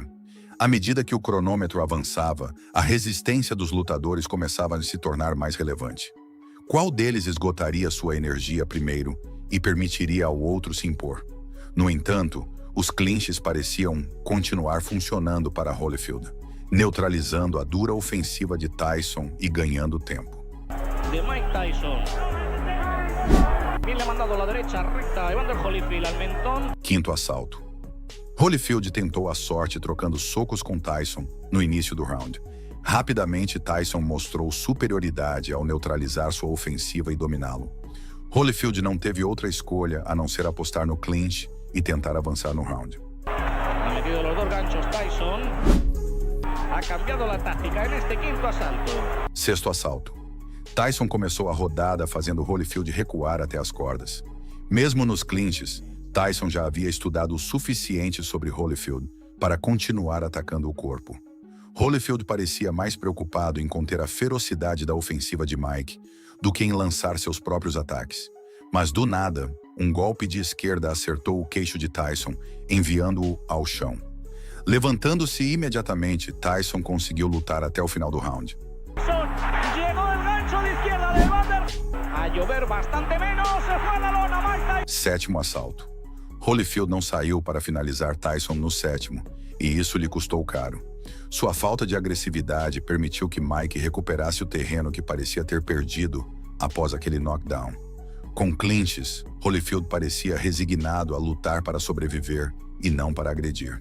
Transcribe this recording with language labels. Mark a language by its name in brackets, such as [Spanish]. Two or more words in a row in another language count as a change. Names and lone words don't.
[Portuguese] À medida que o cronômetro avançava, a resistência dos lutadores começava a se tornar mais relevante. Qual deles esgotaria sua energia primeiro e permitiria ao outro se impor? No entanto, os clinches pareciam continuar funcionando para Holyfield. neutralizando a dura ofensiva de Tyson e ganhando tempo. De Mike Tyson. [Spanish] Bien le ha mandado a la derecha recta Evander Holyfield al mentón. [Portuguese] Quinto assalto. Holyfield tentou a sorte trocando socos com Tyson no início do round. Rapidamente, Tyson mostrou superioridade ao neutralizar sua ofensiva e dominá-lo. Holyfield não teve outra escolha a não ser apostar no clinch e tentar avançar no round. [Spanish] Ha metido los dos ganchos Tyson. Ha cambiado la táctica en este quinto asalto. [Portuguese] Sexto assalto. Tyson começou a rodada fazendo Holyfield recuar até as cordas. Mesmo nos clinches, Tyson já havia estudado o suficiente sobre Holyfield para continuar atacando o corpo. Holyfield parecia mais preocupado em conter a ferocidade da ofensiva de Mike do que em lançar seus próprios ataques. Mas do nada, um golpe de esquerda acertou o queixo de Tyson, enviando-o ao chão. Levantando-se imediatamente, Tyson conseguiu lutar até o final do round. [Spanish] Llegó el gancho de izquierda de Evander. A llover bastante menos, se fue a la lona Mike Tyson. [Portuguese] Sétimo assalto. Holyfield não saiu para finalizar Tyson no sétimo, e isso lhe custou caro. Sua falta de agressividade permitiu que Mike recuperasse o terreno que parecia ter perdido após aquele knockdown. Com clinches, Holyfield parecia resignado a lutar para sobreviver e não para agredir.